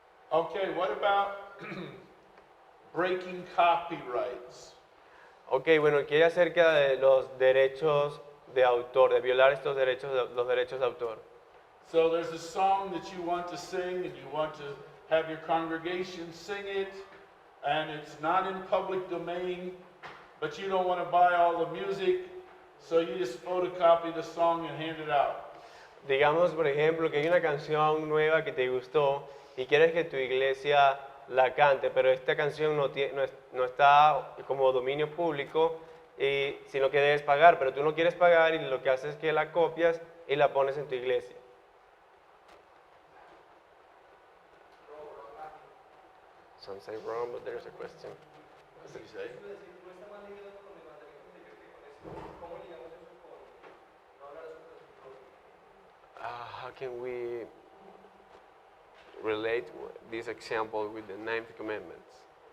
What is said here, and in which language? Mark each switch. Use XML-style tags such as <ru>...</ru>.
<en>Okay, what about breaking copyrights?</en> <es>Ok, bueno, ¿qué acerca de los derechos de autor, de violar estos derechos, los derechos de autor?</es> <en>So there's a song that you want to sing and you want to have your congregation sing it and it's not in public domain, but you don't want to buy all the music, so you just photocopy the song and hand it out.</en> <es>Digamos, por ejemplo, que hay una canción nueva que te gustó y quieres que tu iglesia la cante, pero esta canción no está como dominio público, sino que debes pagar, pero tú no quieres pagar y lo que haces es que la copias y la pones en tu iglesia.</es> <en>Some say wrong, but there's a question. What does he say?</en> <es>Es decir, no está mal lidiado con el mandamiento anterior que con esto. ¿Cómo ligamos eso con no hablar sobre su propio?</es> <en>How can we relate this example with the ninth commandments?</en>